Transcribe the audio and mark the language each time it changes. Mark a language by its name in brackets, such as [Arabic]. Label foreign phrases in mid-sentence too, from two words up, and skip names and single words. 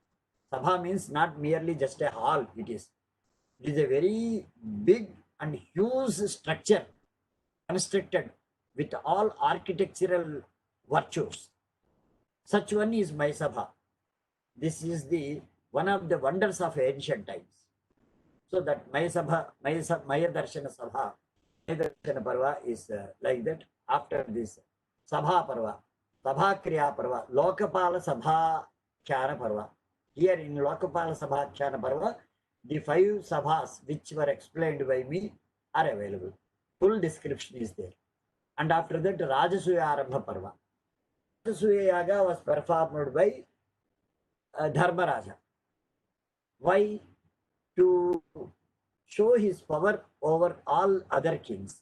[English] Sabha means not merely just a hall, it is a very big and huge structure constructed with all architectural virtues. Such one is Maya Sabha. This is one of the wonders of ancient times. So that Maya Darshana Sabha, Maya Darshana Parva is like that. After this, Sabha Parva, Sabha Kriya Parva, Lokapala Sabha Khyana Parva. Here in Lokapala Sabha Khyana Parva, the 5 Sabhas which were explained by me are available. Full description is there. And after that, Rajasuya Arambha Parva. Rajasuya Yaga was performed by Dharmaraja. Why? To show his power over all other kings.